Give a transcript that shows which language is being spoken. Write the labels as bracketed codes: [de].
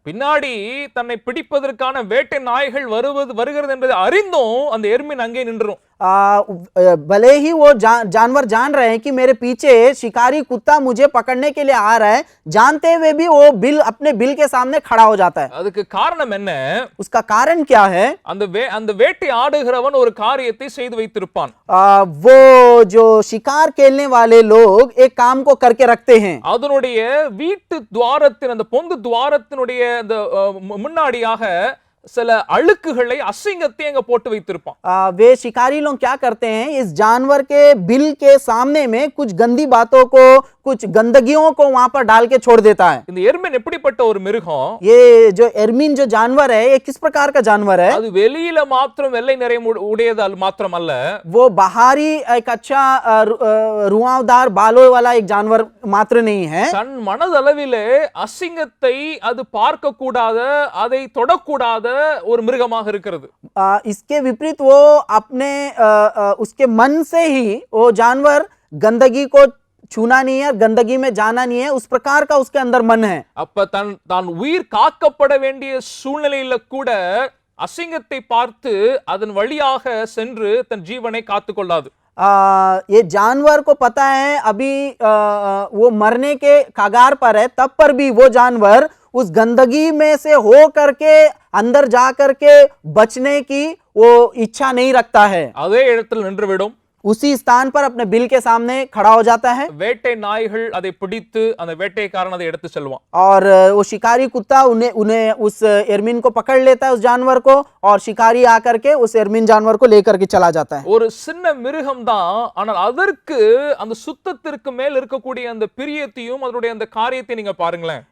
[ta] பின்னாடி தன்னை பிடிப்பதற்கான வேட்டை நாய்கள் வருகிறது என்பதை அறிந்தும் அந்த எர்மின் அங்கே நின்றும். [hi] भले ही वो जानवर जान रहे हैं कि मेरे पीछे शिकारी कुत्ता मुझे पकड़ने के लिए आ रहा है, जानते हुए भी वो बिल अपने बिल के सामने खड़ा हो जाता है। [ta] அதுக்கு காரணம் என்ன? [hi] उसका कारण क्या है? [ta] அந்த வேட்டை ஆடுகிறவன் ஒரு காரியத்தை செய்து வைத்திருப்பான். [hi] वो जो शिकार खेलने वाले लोग एक काम को करके रखते हैं। [ta] அதனுடைய வீட்டு துவாரத்தின் அந்த பொந்து துவாரத்தினுடைய அந்த முன்னாடியாக சில அழுக்குகளை அசிங்கத்தை அங்க போட்டு வைத்திருப்பான். [hi] वे शिकारी लोग क्या करते हैं, इस जानवर के बिल के सामने में कुछ गंदी बातों को कुछ गंदगियों को वहां पर डाल के छोड़ देता है। [ta] இந்த எர்மின் எப்படிப்பட்ட ஒரு மிருகம்? [hi] ये जो एर्मिन जो जानवर है ये किस प्रकार का जानवर है? [ta] அது வெளியில மாத்திரம் வெள்ளை நிறம் உடையது மாத்திரம் அல்ல, [hi] वो बाहरी एक अच्छा रुआवदार बालों वाला एक जानवर मात्र नहीं है। [ta] தன் மனதளவிலே அசிங்கத்தை அது பார்க்க கூடாத, அதை தொடக்கூடாத ஒரு மிருகமாக இருக்கிறது. [hi] इसके विपरीत वो अपने उसके मन से ही वो जानवर गंदगी को छूना नहीं है, गंदगी में जाना नहीं है, उस प्रकार का उसके अंदर मन है। [ta] அப்ப தான் உயிர் காக்கப்பட வேண்டிய சூழ்நிலையில கூட அசிங்கத்தை பார்த்து அதன் வழியாக சென்று தன் ஜீவனை காத்துக்கொள்ளாது. [hi] ये जानवर को पता है अभी वो मरने के कगार पर है, तब पर भी वो जानवर उस गंदगी में से हो करके अंदर जा करके बचने की वो इच्छा नहीं रखता है। [ta] அதே இடத்தில் நின்றுவிடும். [hi] उसी स्थान पर अपने बिल के सामने खड़ा हो जाता है। [ta] வேட்டை நாய்கள் அதை பிடித்து அந்த வேட்டைக்காரன் அதை எடுத்து செல்வான். [hi] और वो शिकारी कुत्ता उन्हें उस एर्मिन को पकड़ लेता है, उस जानवर को, और शिकारी आकर के उस एर्मिन जानवर को लेकर के चला जाता है। [ta] ஒரு சின்ன மிருகம் தான், ஆனால் அதற்கு அந்த சுத்தத்திற்கு மேல் இருக்கக்கூடிய அந்த பிரியத்தையும் அதனுடைய அந்த காரியத்தை நீங்க பாருங்களேன்.